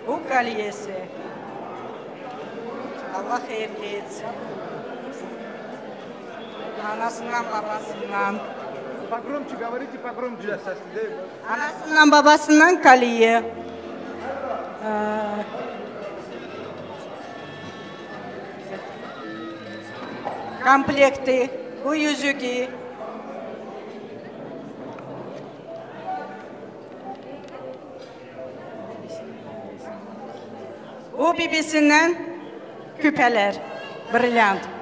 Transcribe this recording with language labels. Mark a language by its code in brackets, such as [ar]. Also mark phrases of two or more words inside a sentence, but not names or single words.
[tr] koliyesi. Allah hayırlı etsin. Anasından babasından. [ru] Погромче говорите, погромче. [tr] Anasından babasından kaliye. Komplekti, bu yüzüğü. Bu bibisinden küpeler, brilyant.